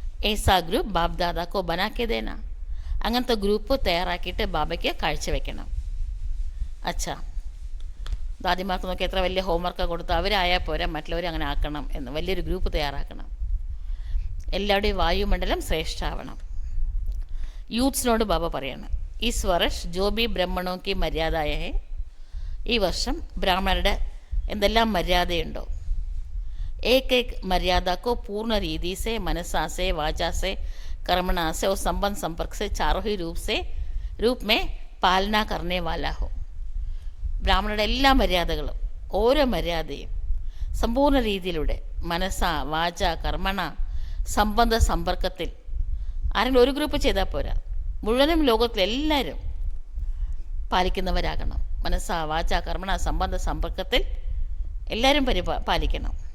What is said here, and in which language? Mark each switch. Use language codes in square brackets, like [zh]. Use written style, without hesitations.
[hi] ഏസാ group ബാബ് ദാദാക്കോ ബനാക്കെ ദേന, [ml] അങ്ങനത്തെ group തയ്യാറാക്കിയിട്ട് ബാബയ്ക്ക് കാഴ്ചവെക്കണം. അച്ഛാ, ദാദിമാർക്ക് നോക്കി എത്ര വലിയ ഹോംവർക്ക് കൊടുത്ത് അവരായാൽ പോരാ, മറ്റുള്ളവർ അങ്ങനെ ആക്കണം എന്ന് വലിയൊരു ഗ്രൂപ്പ് തയ്യാറാക്കണം. എല്ലാവരുടെയും വായുമണ്ഡലം ശ്രേഷ്ഠാവണം. യൂത്ത്സിനോട് ബാബ പറയാണ്, [hi] ഈസ് വർഷ് ജോ ബി ബ്രഹ്മണോ കി മര്യാദായ ഹെ, [ml] ഈ വർഷം ബ്രാഹ്മണരുടെ എന്തെല്ലാം മര്യാദയുണ്ടോ, [hi] एक एक मर्यादा को पूर्ण रीति से मनसा से वाचा से कर्मणा से और संबंध संपर्क से चारों ही रूप में പാലന करने वाला हो. [ml] ബ്രാഹ്മണരുടെ എല്ലാ മര്യാദകളും ഓരോ മര്യാദയും സമ്പൂർണ്ണ രീതിയിലൂടെ മനസ്സ വാച കർമ്മണ സംബന്ധ സമ്പർക്കത്തിൽ ആരെങ്കിലും ഒരു ഗ്രൂപ്പ് ചെയ്താൽ പോരാ, മുഴുവനും ലോകത്തിലെല്ലാവരും പാലിക്കുന്നവരാകണം. മനസ്സ വാച കർമ്മണ സംബന്ധ സമ്പർക്കത്തിൽ എല്ലാവരും പാലിക്കണം.